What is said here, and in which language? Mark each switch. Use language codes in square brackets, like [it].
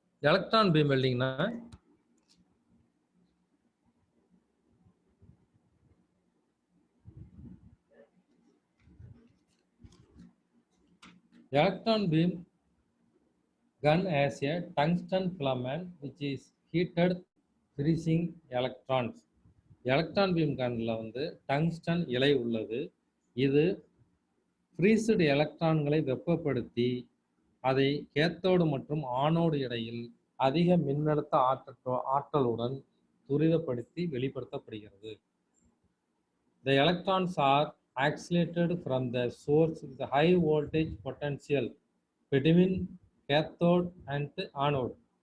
[en] Electron beam வெல்டிங்னா electron beam gun has a tungsten filament which is heated freezing electrons. [ta] Electron beam கன்ல வந்து tungsten இலை உள்ளது. இது freezed எலக்ட்ரான்களை வெப்பப்படுத்தி அதை கேத்தோடு மற்றும் ஆனோடு இடையில் அதிக மின்னழுத்த ஆற்றலுடன் துரிதப்படுத்தி வெளிப்படுத்தப்படுகிறது. [en] The electrons are accelerated from the source with a high voltage potential between cathode and anode.